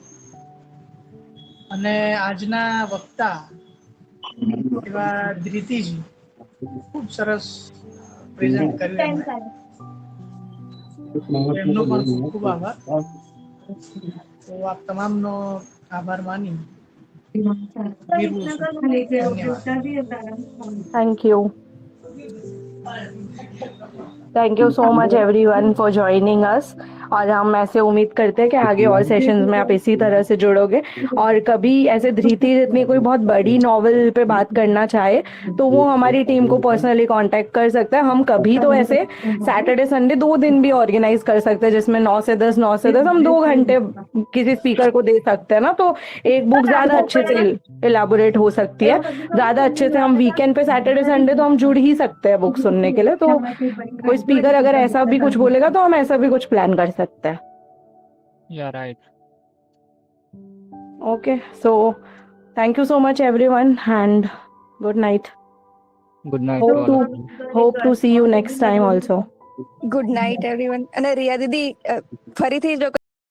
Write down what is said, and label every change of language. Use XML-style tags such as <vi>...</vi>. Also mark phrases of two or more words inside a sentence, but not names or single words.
<gu>અને આજના વક્તા એવા ધૃતિજી ખૂબ સરસ પ્રેઝન્ટ કર્યું એમણે, એમનો પણ ખૂબ ખૂબ આભાર. તો આપ તમામનો આભાર માની વિરવું છું. ધન્યવાદ.</gu> <en>Thank you so much everyone for joining us.</en> <hi>और हम ऐसे उम्मीद करते हैं कि आगे और सेशंस में आप इसी तरह से जुड़ोगे, और कभी ऐसे धृति जितनी कोई बहुत बड़ी नॉवल पे बात करना चाहे तो वो हमारी टीम को पर्सनली कांटेक्ट कर सकता है. हम कभी तो ऐसे</hi> <en>Saturday Sunday</en> <hi>2 दिन भी ऑर्गेनाइज कर सकते हैं जिसमें 9 से 10 हम 2 घंटे किसी स्पीकर को दे सकते हैं ना, तो एक बुक ज्यादा अच्छे से इलाबोरेट हो सकती है. ज्यादा अच्छे से हम वीकेंड पे</hi> <en>Saturday Sunday</en> <hi>तो हम जुड़ ही सकते हैं बुक सुनने के लिए. तो कोई स्पीकर अगर ऐसा भी कुछ बोलेगा तो हम ऐसा भी कुछ प्लान कर सकते हैं. या राइट.</hi> <en>Okay, so thank you so much everyone and good night. Good night. Hope to see you next time also. Good night everyone.</en> <gu>અને રિયા દીદી, ફરીથી જો</gu>